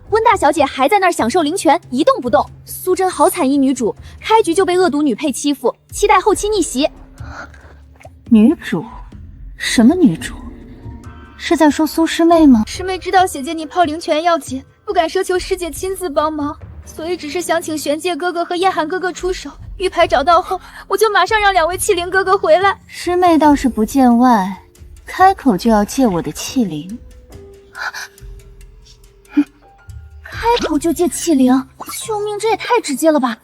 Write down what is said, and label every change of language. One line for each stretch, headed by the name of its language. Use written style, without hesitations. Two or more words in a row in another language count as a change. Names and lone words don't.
Chinese: 溫大小姐還在那兒享受靈權，一動不動。蘇珍好慘一女主，開局就被惡毒女配欺負，期待後期逆襲。女主？什麼女主？是在說蘇師妹嗎？師妹知道姐姐你泡灵泉要緊，不敢奢求師姐親自幫忙，所以只是想請玄界哥哥和燕寒哥哥出手。玉牌找到後，我就马上讓2位器灵哥哥回来。師妹倒是不見外，開口就要借我的器靈。開口就借器靈，救命，這也太直接了吧！